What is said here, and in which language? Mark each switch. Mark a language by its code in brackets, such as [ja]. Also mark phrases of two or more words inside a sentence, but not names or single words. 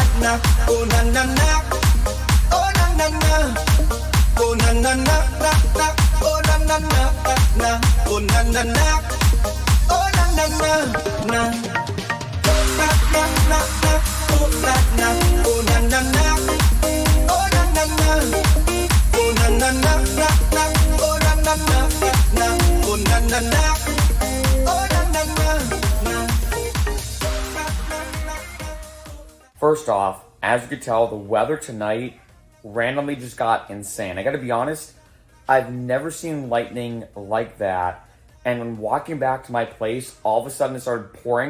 [en] na, oh na na na, oh na na na, oh na na na na na, oh na na na na, oh na na na, oh na na na na, oh na na na na, oh na na, oh na na na, oh na na na, oh na na na na na, oh na na na na, oh na na na, oh na na na na. First off, as you can tell, the weather tonight randomly just got insane. I gotta be honest, I've never seen lightning like that. And when walking back to my place, all of a sudden it started pouring.